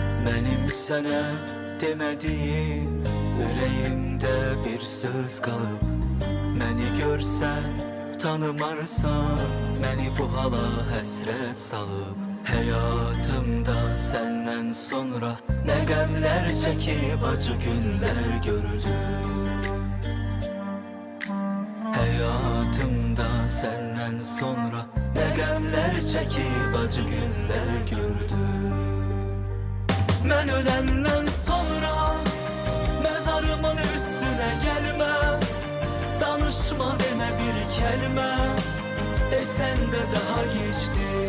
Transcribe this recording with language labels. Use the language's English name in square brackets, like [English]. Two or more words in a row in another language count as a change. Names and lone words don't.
[Turkish] Benim sana demediğim yüreğimde bir söz kalıp, beni görsen tanımarsan, beni bu hala [Azerbaijani] həsrət salıb. Həyatımda senden sonra ne qəmlər çəkib acı günlər gördüm. Hayatımda senden sonra ne qəmlər çəkib acı günlər gördüm. Mən öləndən sonra [Turkish] mezarımın üstüne gelme, danışma deme bir kelime, desen de daha geçti.